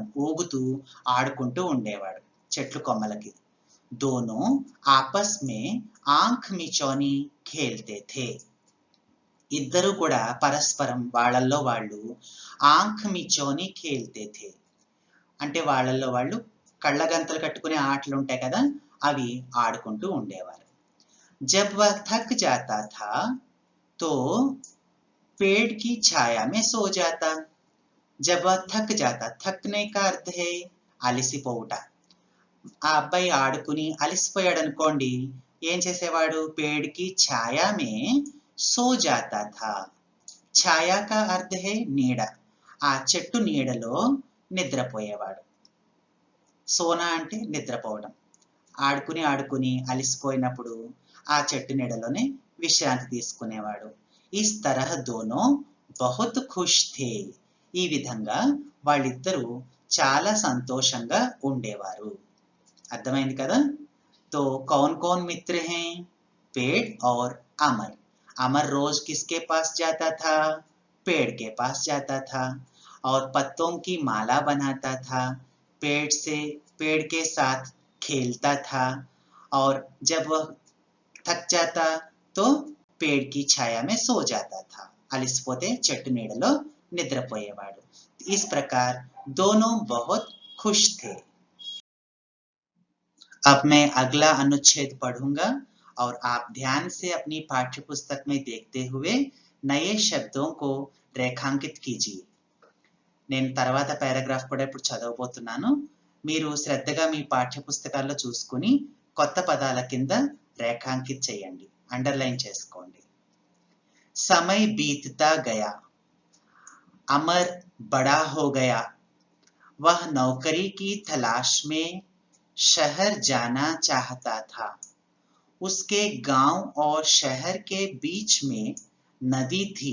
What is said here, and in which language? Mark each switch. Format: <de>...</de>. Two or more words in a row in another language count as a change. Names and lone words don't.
<te>ఊగుతూ ఆడుకుంటూ ఉండేవాడు చెట్లు కొమ్మలకి.</te> <hi>दोनों आपस में आंख मिचौनी खेलते थे.</hi> <te>ఇద్దరు కూడా పరస్పరం వాళ్ళల్లో వాళ్ళు</te> <hi>आंख मिचौनी खेलते थे</hi> <te>అంటే వాళ్ళల్లో వాళ్ళు కళ్ళగంతలు కట్టుకునే ఆటలు ఉంటాయి కదా, అవి ఆడుకుంటూ ఉండేవారు.</te> <hi>जब वह थक जाता था तो पेड़ की छाया में सो जाता. जब वह थक जाता, थकने का अर्थ है అలసిపోవుట.</hi> <te>ఆ అబ్బాయి ఆడుకుని అలసిపోయాడు అనుకోండి, ఏం చేసేవాడు?</te> <hi>पेड़ की छाया में सो जाता था. छाया का अर्थ है</hi> <te>నీడ. ఆ చెట్టు నీడలో నిద్రపోయేవాడు. సోనా అంటే నిద్రపోవడం. ఆడుకుని ఆడుకుని అలసిపోయినప్పుడు ఆ చెట్టు నీడలోనే విశ్రాంతి తీసుకునేవాడు.</te> <hi>इस तरह दोनों बहुत खुश थे.</hi> <te>ఈ విధంగా వాళ్ళిద్దరూ చాలా సంతోషంగా ఉండేవారు. అర్థమైంది కదా?</te> <hi>तो कौन कौन मित्र हैं? पेड़ और अमर. अमर रोज किसके पास जाता था? पेड़ के पास जाता था और पत्तों की माला बनाता था. पेड़ के साथ खेलता था और जब वह थक जाता तो पेड़ की छाया में सो जाता था.</hi> <te>అలసిపోతే చెట్టు నీడలో నిద్రపోయేవాడు.</te> <hi>इस प्रकार दोनों बहुत खुश थे. अब मैं अगला अनुच्छेद पढ़ूंगा और आप ध्यान से अपनी पाठ्य पुस्तक में देखते हुए नए शब्दों को रेखांकित कीजिए.</hi> <te>నేను తర్వాత పారాగ్రాఫ్ కూడా ఇప్పుడు చదవబోతున్నాను. మీరు శ్రద్ధగా మీ పాఠ్య పుస్తకాల్లో చూసుకుని కొత్త పదాల కింద రేఖాంకిత్ చేయండి, అండర్లైన్ చేసుకోండి.</te> <hi>समय बीतता गया, अमर बड़ा हो गया, वह नौकरी की तलाश में शहर जाना चाहता था. उसके गांव और शहर के बीच में नदी थी.</hi>